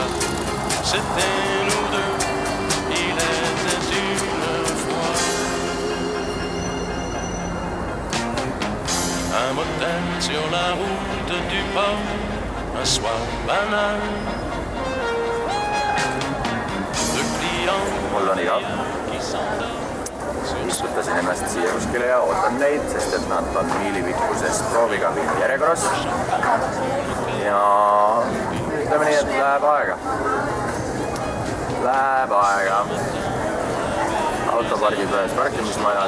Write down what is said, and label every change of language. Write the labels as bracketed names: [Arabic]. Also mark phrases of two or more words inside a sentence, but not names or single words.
[French] C'était nous deux, il était une fois. Un motel sur la route du port, un soir banal. De clients qui s'endorment. [Estonian] Istutasin ennast siia kuskile ja ootan neid, sest et nad on miilipikkuses proovikabiini järjekorras. Ja ütleme nii, et läheb aega. Läheb aega. Autopargid ühes parkimismajas.